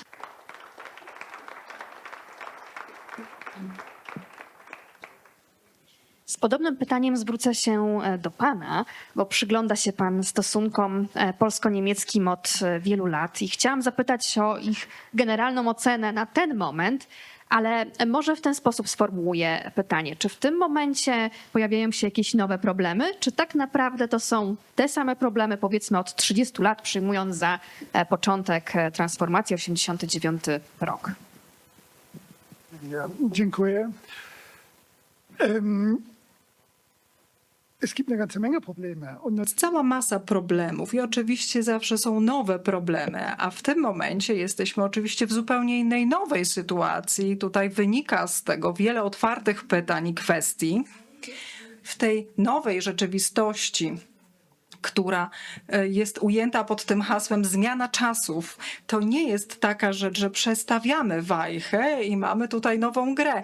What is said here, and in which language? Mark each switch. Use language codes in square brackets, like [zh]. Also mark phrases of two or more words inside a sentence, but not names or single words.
[pl] Z podobnym pytaniem zwrócę się do pana, bo przygląda się pan stosunkom polsko-niemieckim od wielu lat i chciałam zapytać o ich generalną ocenę na ten moment, ale może w ten sposób sformułuję pytanie. Czy w tym momencie pojawiają się jakieś nowe problemy, czy tak naprawdę to są te same problemy, powiedzmy od 30 lat, przyjmując za początek transformacji 89 rok? Ja, dziękuję. [de] Es gibt eine ganze Menge Probleme. [pl] Jest cała masa problemów i oczywiście zawsze są nowe problemy, a w tym momencie jesteśmy oczywiście w zupełnie innej, nowej sytuacji. Tutaj wynika z tego wiele otwartych pytań i kwestii. W tej nowej rzeczywistości, która jest ujęta pod tym hasłem zmiana czasów, to nie jest taka rzecz, że przestawiamy wajchę i mamy tutaj nową grę.